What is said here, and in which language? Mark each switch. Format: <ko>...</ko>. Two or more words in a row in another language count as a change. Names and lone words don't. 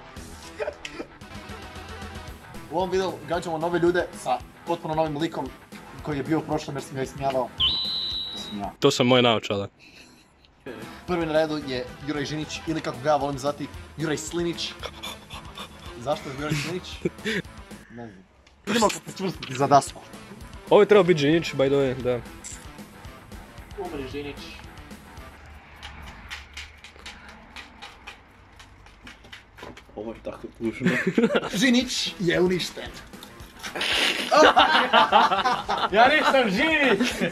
<hr>U ovom videu gađamo nove ljude sa potpuno novim likom koji je bio u prošlom jer sam ga ismijavao. To sam moje naočale. Prvi na redu je Juraj Žinić ili kako ga ja volim zvati Juraj Slinić. Zašto je Juraj Slinić? Ne znam. Idemo se čvrstiti za dasku. Ovo je trebao biti Žinić,</hr> <en>by the way,</en> <hr>da. Umri Žinić. Ovo je tako tužno. Žinić je uništen. Ja nisam Žinić!</hr>